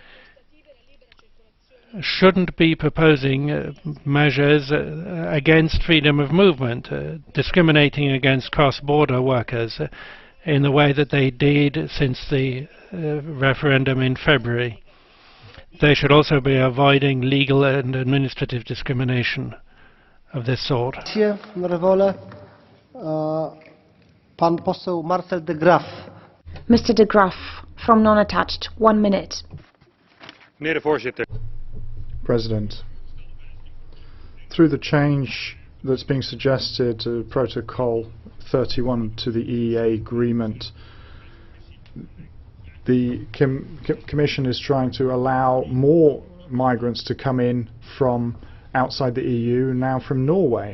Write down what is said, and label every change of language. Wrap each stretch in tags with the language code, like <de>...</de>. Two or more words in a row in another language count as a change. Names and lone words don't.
<en>shouldn't be proposing measures against freedom of movement, discriminating against cross-border workers in the way that they did since the referendum in February. They should also be avoiding legal and administrative discrimination of this sort.</en> <pl>Pan poseł Marcel de Graaff.</pl> <en>Mr. de Graaff from Non-Attached. 1 minute.</en> <nl>Meneer de voorzitter.</nl> <en>President, through the change that's being suggested to Protocol 31 to the EEA Agreement, the Commission is trying to allow more migrants to come in from outside the EU, now from Norway.</en>